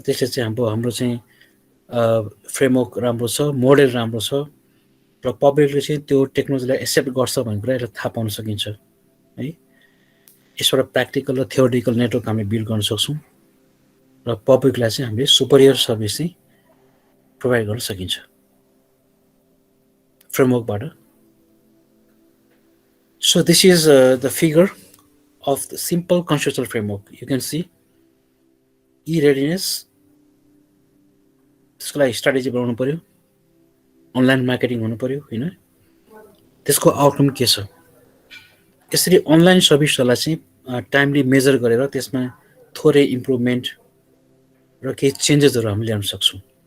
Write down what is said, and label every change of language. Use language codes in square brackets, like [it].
[ne] त्यसले चाहिँ हाम्रो चाहिँ फ्रेमवर्क राम्रो छ, मोडेल राम्रो छ र पब्लिकले चाहिँ त्यो टेक्नोलोजीलाई एक्सेप्ट गर्छ भन्ने कुरा यसलाई थाहा पाउन सकिन्छ है। यसबाट प्र्याक्टिकल र थियोरिटिकल नेटवर्क हामीले बिल्ड गर्न सक्छौँ र पब्लिकलाई चाहिँ हामीले सुपरियर सर्भिस चाहिँ प्रोभाइड गर्न सकिन्छ फ्रेमवर्कबाट। [en] So this is the figure of the simple conceptual framework. You can see e-readiness. [ne] त्यसको लागि स्ट्राटेजी बनाउनु पर्यो, अनलाइन मार्केटिङ हुनु पर्यो होइन। त्यसको आउटकम के छ? यसरी अनलाइन सर्भिसहरूलाई चाहिँ टाइमली मेजर गरेर त्यसमा थोरै इम्प्रुभमेन्ट र केही चेन्जेसहरू हामीले ल्याउन सक्छौँ।